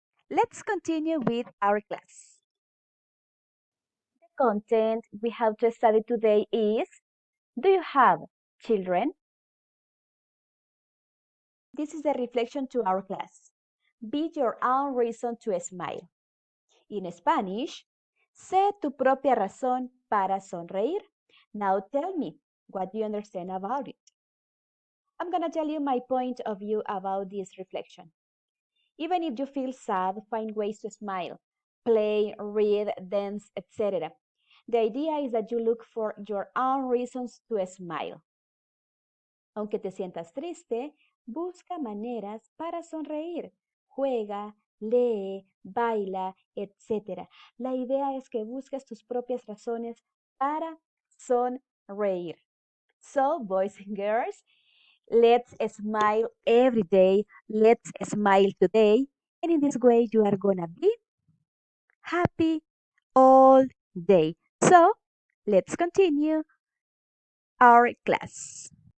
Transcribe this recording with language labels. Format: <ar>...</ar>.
<en>Let's continue with our class. The content we have to study today is, do you have children? This is the reflection to our class. Be your own reason to smile. In Spanish,</en> <es>sé tu propia razón para sonreír.</es> <en>Now tell me, what do you understand about it? I'm going to tell you my point of view about this reflection. Even if you feel sad, find ways to smile. Play, read, dance, etc. The idea is that you look for your own reasons to smile.</en> <es>Aunque te sientas triste, busca maneras para sonreír. Juega, lee, baila, etc. La idea es que busques tus propias razones para sonreír.</es> <en>So, boys and girls, let's smile every day. Let's smile today. And in this way, you are gonna be happy all day. So, let's continue our class.</en>